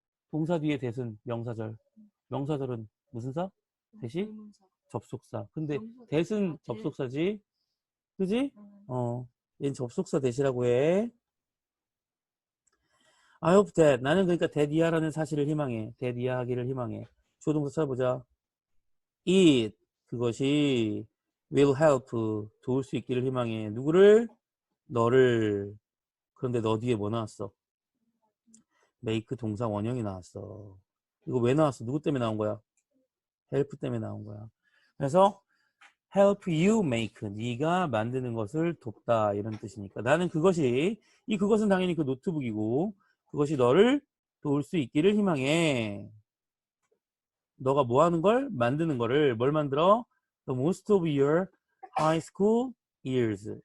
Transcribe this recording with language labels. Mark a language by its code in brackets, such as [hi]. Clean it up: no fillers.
[ko] 동사 뒤에 that은 명사절. 명사절은 무슨 사? 대시? 접속사. 근데 that은 접속사지. 그지? 얘는 접속사 대시라고 해. [en] I hope that. [ko] 나는 그러니까 that 이하라는 사실을 희망해. that 이하하기를 희망해. 주어 동사 찾아보자. It. 그것이 [en] will help. [ko] 도울 수 있기를 희망해. 누구를? 너를. 그런데 너 뒤에 뭐 나왔어? make 동사 원형이 나왔어. 이거 왜 나왔어? 누구 때문에 나온 거야? help 때문에 나온 거야. [en] 그래서 help you make. [ko] 네가 만드는 것을 돕다. 이런 뜻이니까. 나는 그것은 당연히 그 노트북이고 그것이 너를 도울 수 있기를 희망해. 너가 뭐 하는 걸? 만드는 거를 뭘 만들어? [en] The most of your high school years.